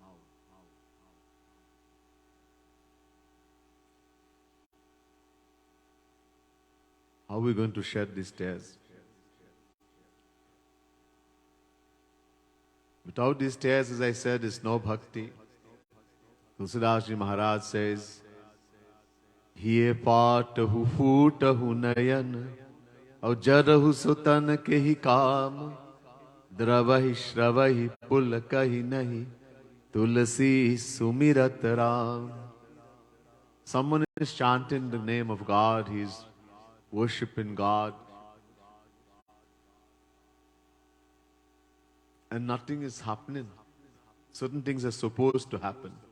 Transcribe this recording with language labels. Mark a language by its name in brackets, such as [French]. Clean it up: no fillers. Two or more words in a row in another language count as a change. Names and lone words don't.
[English] How are we going to shed these tears? Without these tears, as I said, is no bhakti. [Awadhi] Tulsidas Ji Maharaj says, हिये फाटहु फूटहु नयन, और जरहु सुतन केहि काम, द्रवहि स्रवहि पुलकहि नहि, तुलसी सुमिरत राम. [English] Someone is chanting the name of God, he is worshipping God, and nothing is happening. Certain things are supposed to happen.